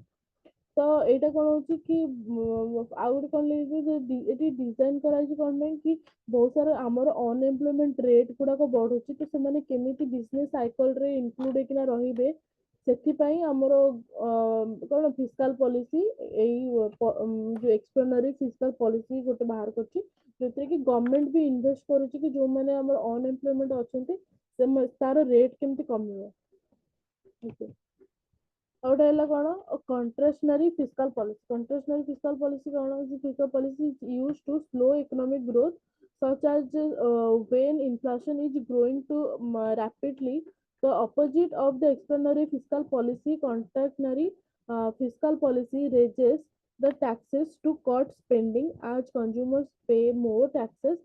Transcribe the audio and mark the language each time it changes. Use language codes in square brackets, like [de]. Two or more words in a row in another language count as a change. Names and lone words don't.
[or] ତ ଏଇଟା କ'ଣ ହଉଛି କି ଆଉ ଗୋଟେ କ'ଣ ଏଠି ଡିଜାଇନ୍ କରାଯାଇଛି କ'ଣ ପାଇଁ କି ବହୁତ ସାରା ଆମର [en] unemployment rate [or] ଗୁଡ଼ାକ ବଢୁଛି ତ ସେମାନେ କେମିତି [en] business cycleରେ include [or] ହେଇକିନା ରହିବେ ସେଥିପାଇଁ ଆମର କ'ଣ [en] fiscal policy [or] ଏଇ ଯୋଉ [en] externary fiscal policy [or] ଗୋଟେ ବାହାର କରିଛି ଯୋଉଥିରେ କି ଗଭର୍ଣ୍ଣମେଣ୍ଟ ବି ଇନଭେଷ୍ଟ କରୁଛି କି ଯୋଉମାନେ ଆମର ଅନଏମ୍ପ୍ଲୟମେଣ୍ଟ ଅଛନ୍ତି ତାର ରେଟ୍ କେମିତି କମିବ। [en] Okay. [or] ଆଉ ଗୋଟେ ହେଲା କ'ଣ [en] contractionary fiscal policy. contractionary fiscal policy କ'ଣ fiscal policy used to slow economic growth such as when inflation is growing too rapidly. The opposite of the expansionary fiscal policy, contractionary fiscal policy raises the taxes to cut spending as consumers pay more taxes.